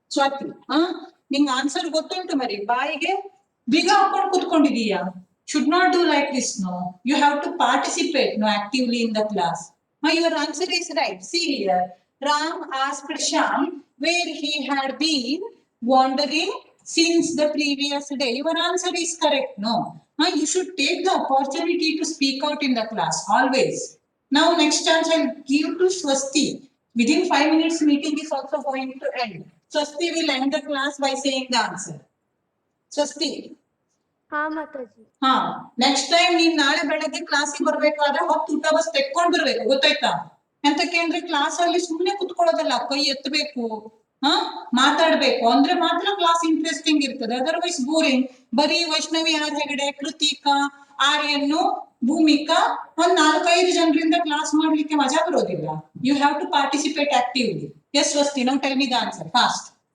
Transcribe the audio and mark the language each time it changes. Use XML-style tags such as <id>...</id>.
<kn>ಸ್ವಾತಿ, ನಿಂಗೆ ಆನ್ಸರ್ ಗೊತ್ತುಂಟು ಮರಿ, ಬಾಯಿಗೆ ಬೀಗ ಹಾಕೊಂಡು ಕೂತ್ಕೊಂಡಿದೀಯಾ?</kn> <en>should not do like this, no. You have to participate, no, actively in the class. Now your answer is right. See here, Ram asked Shyam where he had been wandering since the previous day. Your answer is correct, no. Now you should take the opportunity to speak out in the class, always. Now next chance I'll give to Swasti. Within 5 minutes meeting is also going to end. Swasti will end the class by saying the answer. Swasti.</en> <kn>Ha Mataji. ಹಾ next time ನೀನ್ ನಾಳೆ ಬೆಳಗ್ಗೆ ಕ್ಲಾಸಿಗೆ ಬರ್ಬೇಕಾದ್ರೆ ಹೊತ್ತು ಊಟ bus ತೆಕ್ಕೊಂಡ್ ಬರ್ಬೇಕು ಗೊತ್ತಾಯ್ತಾ ಎಂತಕ್ಕೆ ಅಂದ್ರೆ ಕ್ಲಾಸ್ ಅಲ್ಲಿ ಸುಮ್ನೆ ಕುತ್ಕೊಳ್ಳೋದಲ್ಲ ಕೈ ಎತ್ತಬೇಕು ಹಾ ಮಾತಾಡ್ಬೇಕು ಅಂದ್ರೆ ಮಾತ್ರ ಕ್ಲಾಸ್ ಇಂಟ್ರೆಸ್ಟಿಂಗ್ ಇರ್ತದೆ</kn> <en>otherwise boring</en> <kn>ಬರೀ ವೈಷ್ಣವಿ ಆರ್ ಹೆಗಡೆ ಕೃತಿಕಾ ಆರ್ಯನ್ನು ಭೂಮಿಕಾ ಒಂದ್ 4-5 ಜನರಿಂದ ಕ್ಲಾಸ್ ಮಾಡ್ಲಿಕ್ಕೆ ಮಜಾ ಬರೋದಿಲ್ಲ</kn> <en>you have to participate actively yes Vasti now tell me the answer fast</en>